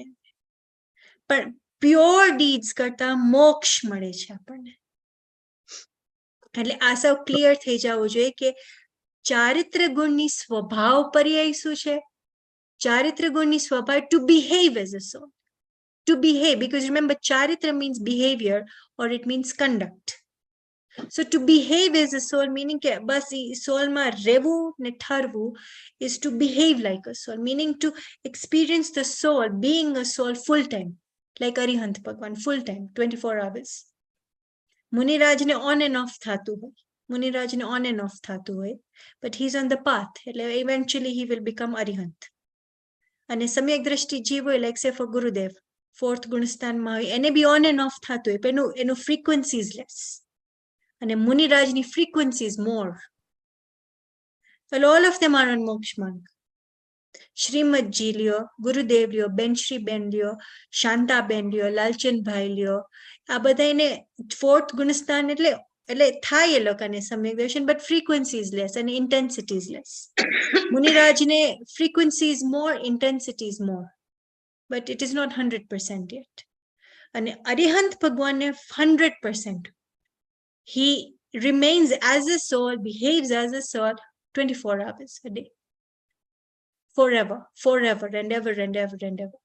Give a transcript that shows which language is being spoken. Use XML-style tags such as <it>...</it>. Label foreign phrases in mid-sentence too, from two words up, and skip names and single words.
<gu>પણ</gu> <en>pure deeds</en> <gu>કરતા મોક્ષ મળે છે આપણને. એટલે આ સૌ ક્લિયર થઈ જવું જોઈએ કે ચારિત્ર ગુણની સ્વભાવ પર્યાય શું છે? ચારિત્ર ગુણની સ્વભાવ</gu> <en>to behave as a soul. To behave, because remember, charitra means behavior or it means conduct. So to behave as a soul, meaning</en> <gu>કે બસ સોલ માં રેવું ને થરવું</gu> <en>is to behave like a soul, meaning to experience the soul being a soul full time, like Arihant Bhagwan, full time, 24 hours.</en> <gu>મુનિરાજ ને</gu> <en>on and off</en> <gu>થતું હોય. મુનિરાજ ને</gu> <en>on and off</en> <gu>થતું હોય,</gu> <en>but he's on the path. Eventually he will become Arihant.</en> <gu>And સમ્યક દ્રષ્ટિ જીવ હોય,</gu> <en>like say for Gurudev, fourth</en> <gu>ગુણસ્થાન માં હોય, એને બી</gu> <en>on and off</en> <gu>થતું હોય, પણ એનું</gu> <en>frequency is less. અને મુનિરાજની frequency is more. all of them are on</en> <gu>મોક્ષ માર્ગ. શ્રીમદજી લ્યો, ગુરુદેવ લ્યો, બેનશ્રીબેન લ્યો, શાંતાબેન લ્યો, લાલચંદભાઈ લ્યો, આ બધા એને ફોર્થ ગુણસ્થાન એટલે થાય એ લોકોને સમ્યક દર્શન,</gu> <en>but frequency is less</en> <gu>અને</gu> <en>intensity is less. મુનિરાજને frequency is more, intensity is more. But it is not 100% yet. And Arihant Bhagwan 100%. He remains as a soul, behaves as a soul 24 hours a day. Forever, forever and ever and ever and ever.</en>